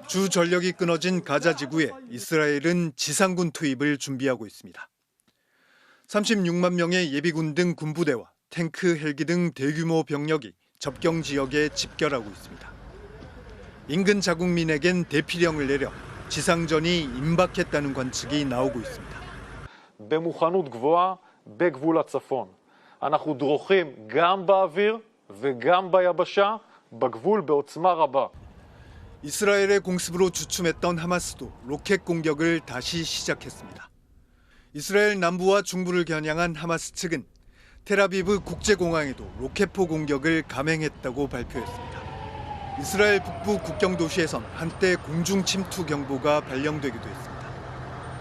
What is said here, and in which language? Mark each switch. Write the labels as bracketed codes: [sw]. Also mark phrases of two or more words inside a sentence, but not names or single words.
[ko] 주 전력이 끊어진 가자 지구에 이스라엘은 지상군 투입을 준비하고 있습니다. 36만 명의 예비군 등 군부대와 탱크, 헬기 등 대규모 병력이 접경 지역에 집결하고 있습니다. 인근 자국민에겐 대피령을 내려 지상전이 임박했다는 관측이 나오고 있습니다. [he] במוכנות גבוהה בגבול הצפון. אנחנו דרוכים גם באוויר וגם ביבשה, בגבול בעוצמה רבה. [ko] 이스라엘의 공습으로 주춤했던 하마스도 로켓 공격을 다시 시작했습니다. 이스라엘 남부와 중부를 겨냥한 하마스 측은 텔아비브 국제공항에도 로켓포 공격을 감행했다고 발표했습니다. 이스라엘 북부 국경 도시에선 한때 공중 침투 경보가 발령되기도 했습니다.